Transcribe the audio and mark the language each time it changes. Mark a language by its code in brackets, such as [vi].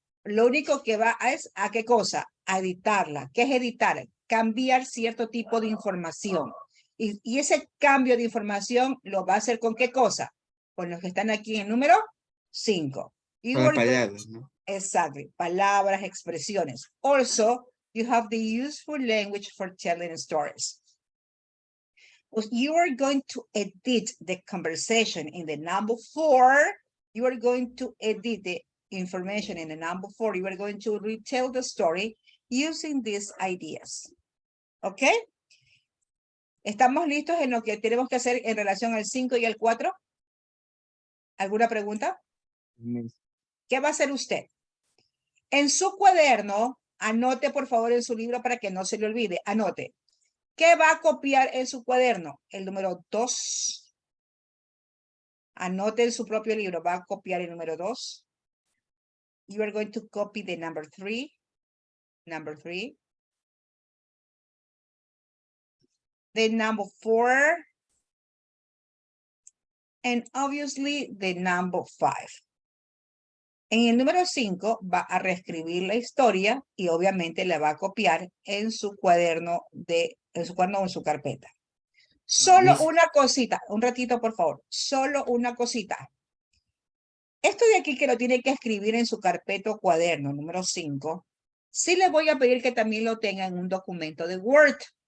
[es] Lo único que va es a qué cosa? A editarla. ¿Qué es editar? Cambiar cierto tipo de información. Y ese cambio de información lo va a hacer ¿con qué cosa? Con los que están aquí en el número 5. Con palabras, ¿no? [en] Exactly. [es] Palabras, expresiones. [en] Also, you have the useful language for telling stories. You are going to edit the conversation in the number 4. You are going to edit the information in the number 4. You are going to retell the story using these ideas. [es] ¿Ok? ¿Estamos listos en lo que tenemos que hacer en relación al 5 y al 4? ¿Alguna pregunta? ¿Qué va a hacer usted? En su cuaderno, anote por favor en su libro para que no se le olvide. Anote. ¿Qué va a copiar en su cuaderno? El número 2. Anote en su propio libro. Va a copiar el número 2. [en] You are going to copy the number 3. The number 4. And obviously the number 5. [es] En el número 5 va a reescribir la historia y obviamente la va a copiar en su cuaderno o en su carpeta. Solo [en] Miss. [es] una cosita, un ratito por favor, solo una cosita. Esto de aquí que lo tiene que escribir en su carpeta o cuaderno número 5, sí le voy a pedir que también lo tenga en un documento de Word.